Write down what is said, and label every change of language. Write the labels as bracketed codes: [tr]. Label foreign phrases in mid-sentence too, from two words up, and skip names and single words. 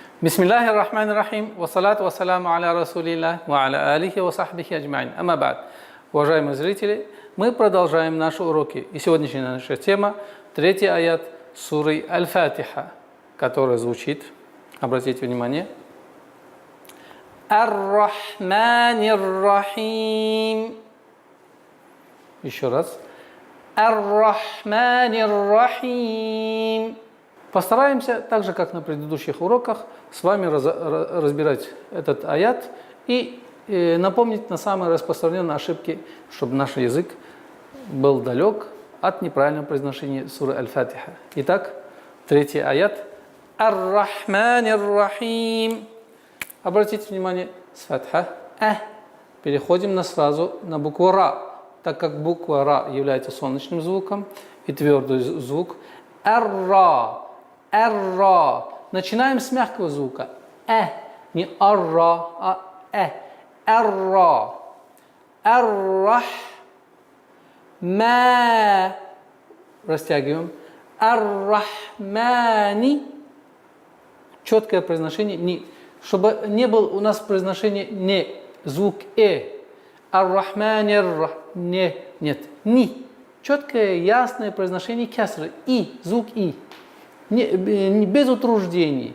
[ar] بسم الله الرحمن الرحيم، والصلاة والسلام على رسول الله، وعلى آله وصحبه أجمعين. أما بعد. [ru] Уважаемые зрители, мы продолжаем наши уроки. И сегодняшняя наша тема – 3-й аят суры Аль-Фатиха, который звучит, обратите внимание, [ar] الرحمن الرحيم. [ru] Еще раз. [ar] الرحمن الرحيم. [ru] Постараемся, так же как на предыдущих уроках, с вами разбирать этот аят и напомнить на самые распространенные ошибки, чтобы наш язык был далек от неправильного произношения суры Аль-Фатиха. Итак, 3-й аят. [ar] الرحمن الرحيم. [ru] Обратите внимание, с фатха переходим сразу на букву Ра, так как буква Ра является солнечным звуком и твердый звук. Ар-Ра. Ар-Ра. Начинаем с мягкого звука. Не ар-ра, а Ар-Ра. Ар-Рах. Ма. Растягиваем. Ар-Рахмани. Четкое произношение ни. Чтобы не было у нас произношение не. Звук Ар-Рахманир. Не. Нет. Ни. Четкое, ясное произношение кясры. И. Звук И. Без утруждений.